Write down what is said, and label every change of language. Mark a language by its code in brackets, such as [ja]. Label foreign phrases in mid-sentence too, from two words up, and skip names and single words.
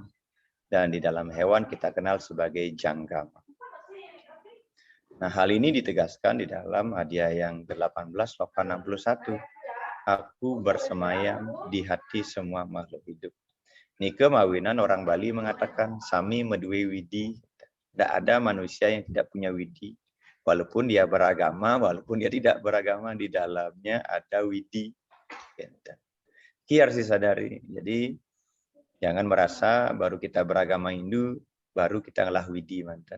[id] Dan di dalam hewan kita kenal sebagai Janggama. Nah, hal ini ditegaskan di dalam hadiah yang ke-18, sloka 61. Aku bersemayam di hati semua makhluk hidup. [ban] Nike mawinan [id] orang Bali mengatakan, [ban] Sami medue widi. [id] Tidak ada manusia yang tidak punya widi. Walaupun dia beragama, walaupun dia tidak beragama, di dalamnya ada widi. Ini harus disadari. Jadi, jangan merasa baru kita beragama Hindu, baru kita ngalah widi, mantan.